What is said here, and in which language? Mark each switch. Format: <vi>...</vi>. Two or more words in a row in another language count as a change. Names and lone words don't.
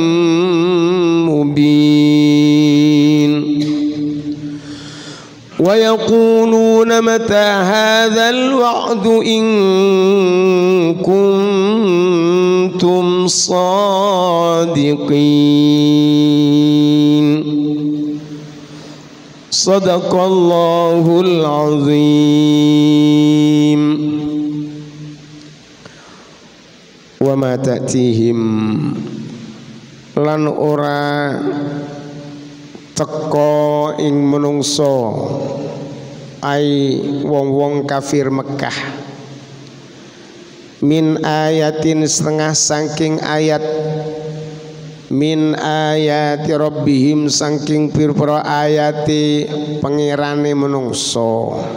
<ar>مُبِينٍ وَيَقُولُونَ مَتَى هَذَا الْوَعْدُ إِن كُنتُمْ صَادِقِينَ صدق الله العظيم. وما تأتيهم</ar> <jv>lan ora teko ing menungso ai wong-wong kafir Mekah</jv> <ar>من آية</ar> <jv>setengah saking ayat</jv> <ar>من آيات ربهم</ar> <jv>saking pira-pira ayati pengirane menungso.</jv>